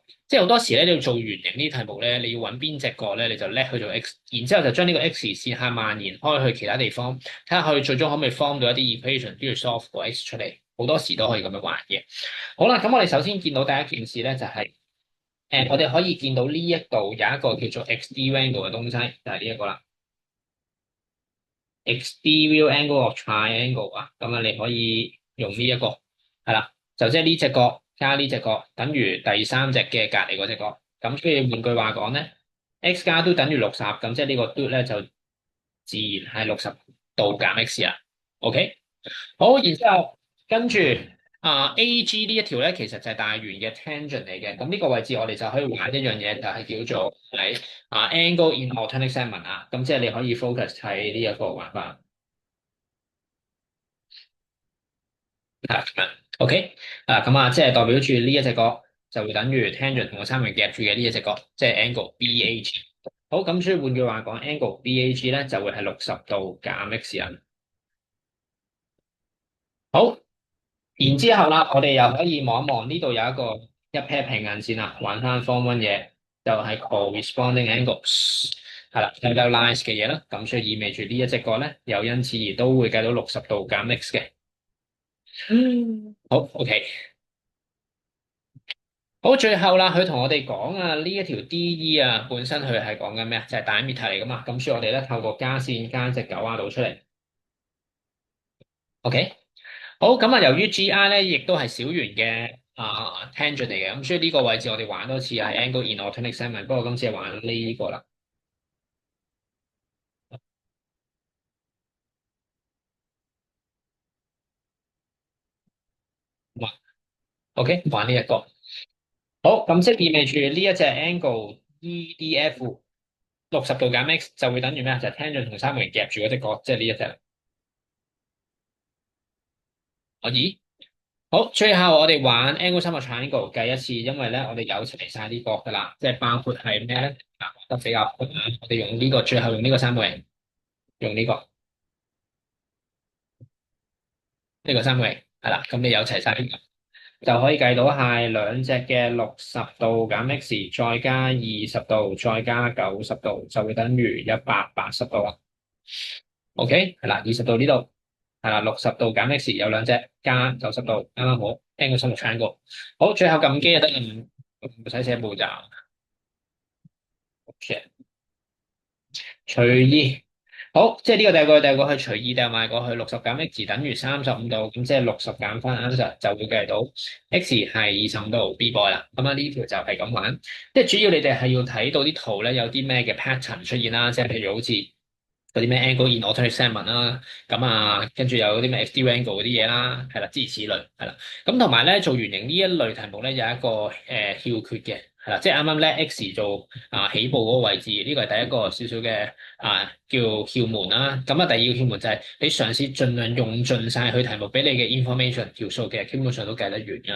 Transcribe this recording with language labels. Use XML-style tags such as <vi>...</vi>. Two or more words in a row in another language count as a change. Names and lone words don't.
<yue>即係好多時咧，你要做圓形呢啲題目咧，你要揾邊隻角咧，你就叻去做 x，然之後就將呢個 x 線下蔓延開去其他地方，睇下佢最終可唔可以 form 到一啲 equation，跟住 solve 個 x 出嚟。好多時都可以咁樣玩嘅。好啦，咁我哋首先見到第一件事咧，就係我哋可以見到呢一度有一個叫做</yue> <en>exterior angle</en> <yue>嘅東西，就係呢一個啦。</yue> <en>exterior angle of triangle</en> <yue>啊，咁啊你可以用呢一個係啦，就即係呢隻角加呢隻角等於第三隻嘅隔離嗰隻角。咁所以換句話講咧，x 加都等於60，咁即係呢個都咧就自然係60度減 x 啊。OK，好，然之後跟住AG 呢一條咧，其實就係大圓嘅 tangent 嚟嘅。咁呢個位置我哋就可以玩一樣嘢，就係叫做係</yue> <en>angle in alternate segment</en> <yue>啊。咁即係你可以 focus 喺呢一個玩法。係咁樣，OK，咁啊，即係代表住呢一隻角就會等於 tangent 同個三角夾住嘅呢一隻角，即係 angle BAG。好，咁所以換句話講，angle BAG 咧就會係60度減 x 人。好，然之後啦，我哋又可以望一望呢度有一 pair 平行線啦，玩翻</yue> <en>form one</en> <yue>嘢，就係</yue> <en>corresponding angles，</en> <yue>係啦，有 lines 嘅嘢啦，咁所以意味住呢一隻角咧，又因此而都會計到60度減 x 嘅。好，OK。好，最後啦，佢同我哋講啊，呢一條 DE 啊，本身佢係講緊咩啊？就係diameter嚟噶嘛，咁所以我哋咧透過加線加隻9R度出嚟。OK，好，咁啊，由於 GI 咧亦都係小圓嘅tangent 嚟嘅，咁所以呢個位置我哋玩多次係</yue> <en>angle in alternate segment，</en> <yue>不過今次係玩呢個啦。哇，OK，玩呢一個。好，咁即係意味住呢一隻 angle EDF 60度減 x 就會等於咩啊？就係 tangent 同三角形夾住嗰隻角，即係呢一隻。可以。好，最後我哋玩</yue> <en>angle sum of triangle</en> <yue>計一次，因為咧我哋有齊晒啲角噶啦，即係包括係咩咧？得比較闊啊，我哋用呢個，最後用呢個三角形，用呢個三角形係啦，咁你有齊晒呢個就可以計到係兩隻嘅60度減 x，再加20度，再加90度，就會等於180度啦。OK，係啦，20度呢度係啦，60度減 x 有兩隻，加90度啱啱好 ，</yue> <en>angle sum of triangle。</en> <yue>好，最後撳機就得，唔使寫步驟。OK，隨意。好，即係呢個第二個係隨意掉埋過去60減 x 等於35度，咁即係60減翻 answer 就會計到 x 係25度 B boy 啦。咁啊呢條就係咁玩，即係主要你哋係要睇到啲圖咧有啲咩嘅 pattern 出現啦，即係譬如好似嗰啲咩</yue> <en>angle in alternate segment</en> <yue>啦，咁啊跟住有啲咩</yue> <en>exterior angle</en> <yue>嗰啲嘢啦，係啦，諸如此類，係啦。咁同埋咧做圓形呢一類題目咧有一個竅訣嘅，係啦，即係啱啱咧 x 做起步嗰個位置，呢個係第一個少少嘅叫竅門啦。咁啊第二個竅門就係你嘗試盡量用盡晒佢題目俾你嘅 information 條數，其實基本上都計得完㗎。</yue>